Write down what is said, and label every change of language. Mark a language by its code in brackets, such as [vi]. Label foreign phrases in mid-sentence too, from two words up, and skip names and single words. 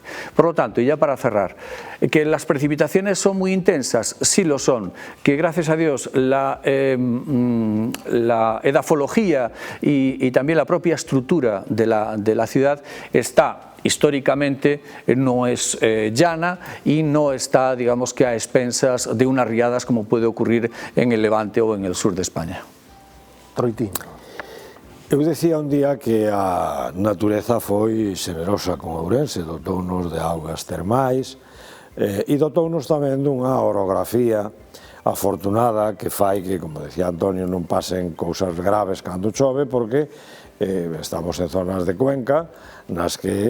[es] Por lo tanto, y ya para cerrar, que las precipitaciones son muy intensas, sí lo son, que gracias a Dios la edafología y también la propia estructura de la ciudad está históricamente, no es llana y no está, digamos, que a expensas de unas riadas como puede ocurrir en el Levante ou en el sur de España. Troitino. [gl] Eu decía un día que a natureza foi xenerosa con Ourense, dotounos de augas termais e dotounos tamén dunha orografía afortunada que fai que, como decía Antonio, non pasen cousas graves cando chove, porque estamos en zonas de cuenca nas que